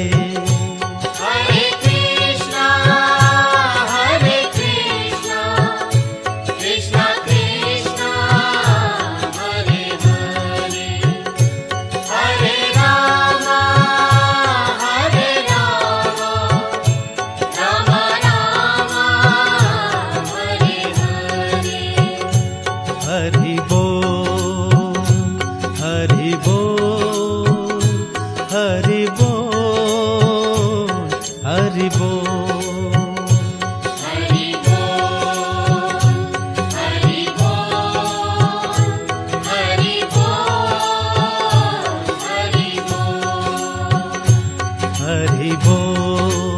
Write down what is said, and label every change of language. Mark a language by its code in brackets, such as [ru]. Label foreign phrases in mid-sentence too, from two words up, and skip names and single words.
[sa] Hare Krishna, Krishna Krishna, Hare Hare, Hare Rama, Rama Rama, Hare Hare. Hari Bol, Hari Bol, Hari Bol, Hari Bol. Hari Bol, Hari Bol, Hari Bol, Hari Bol.